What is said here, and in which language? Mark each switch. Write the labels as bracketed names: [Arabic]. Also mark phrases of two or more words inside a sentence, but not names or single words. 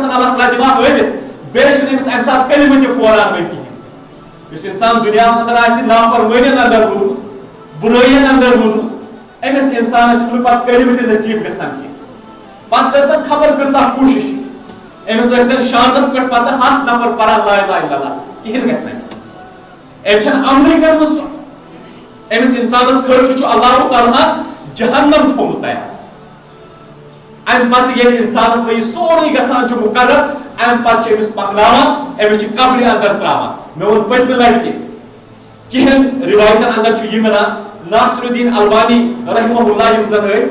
[Kashmiri] قٕسم اللہ تعالیٰ دِوان ہٲوِتھ بیٚیہِ چھُنہٕ أمِس امہِ ساتہٕ کلمہٕ تہِ پھوران وۄنۍ کِہیٖنۍ یُس انسان دُنیاہس اندر آسہِ نافرمٲنین اندر روٗدمُت بُرٲیین اندر روٗدمُت أمِس انسانس چھُنہٕ پتہٕ کلمہٕ تہِ نصیٖب گژھان کینٛہہ پتہٕ کٔر تٔمۍ خبر کۭژاہ کوٗشش أمِس ٲسۍ شانس پٮ۪ٹھ پتہٕ 100 نفر پران [Arabic] لا اله الا اللہ [Kashmiri] کِہیٖنۍ گژھِ نہٕ أمِس أمۍ چھنہٕ عملٕے کٔرمٕژ سُہ أمِس انسانس خٲطرٕ چھُ اللہ تعالیٰ جہنم تھوٚومُت تیار امہِ پتہٕ ییٚلہِ انسانس وۄنۍ یہِ سورُے گژھان چھُ مقرر امہِ پتہٕ چھِ أمِس پکناوان أمِس چھِ قبرِ اندر تراوان مےٚ ووٚن پٔتمہِ لٹہِ تہِ کینٛہن رِوایتن اندر چھُ یہِ مِلان ناصر الدین البانی رحمہ اللہ یِم زن ٲسۍ